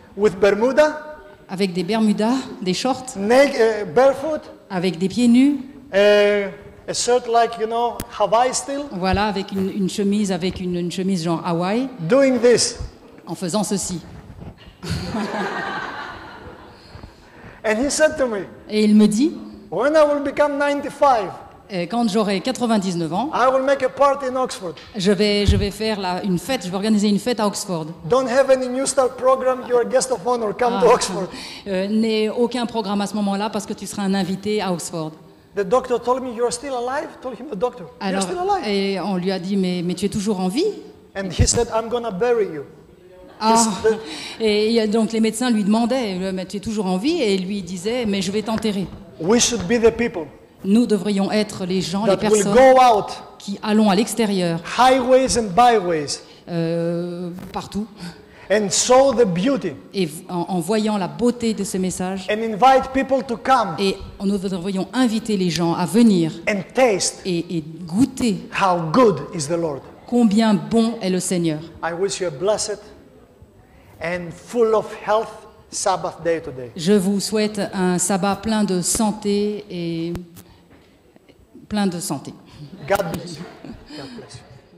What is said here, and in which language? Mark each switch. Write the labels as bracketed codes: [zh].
[en] with Bermuda, [fr] avec des bermudas, des shorts, [en] barefoot, [fr] avec des pieds nus, [en] a shirt like, Hawaii still, [fr] voilà, avec une chemise, une chemise genre Hawaï, [en] doing this. [fr] en faisant ceci. [en] And he said to me, [fr] Et il me dit, [en] when I will become 95, [fr] quand j'aurai 99 ans, [en] I will make a party in Oxford. [fr] je vais faire une fête, je vais organiser une fête à Oxford. [en] Don't have any New Start program, you're a guest of honor, come to Oxford. [fr] N'ai aucun programme à ce moment-là parce que tu seras un invité à Oxford. [en] The doctor told me, you're still alive? Told him, the doctor, you're [fr] Alors, [en] still alive. [fr] et on lui a dit, mais tu es toujours en vie? And he said, I'm gonna bury you. Ah. Et donc les médecins lui demandaient, mais tu es toujours en vie? Et lui disait, mais je vais t'enterrer. [en] We should be the people [fr] Nous devrions être les gens, les [en] that will [fr] personnes [en] go out, [fr] qui allons à l'extérieur, [en] highways and byways, [fr] partout, [en] and show the beauty, [fr] et en voyant la beauté de ce message, [en] and invite people to come [fr] et nous devrions inviter les gens à venir [en] and taste [fr] et goûter [en] how good is the Lord. [fr] combien bon est le Seigneur. [en] I wish you a blessed and full of health Sabbath day today. [fr] Je vous souhaite un sabbat plein de santé et plein de santé. [en] God bless you. God bless you.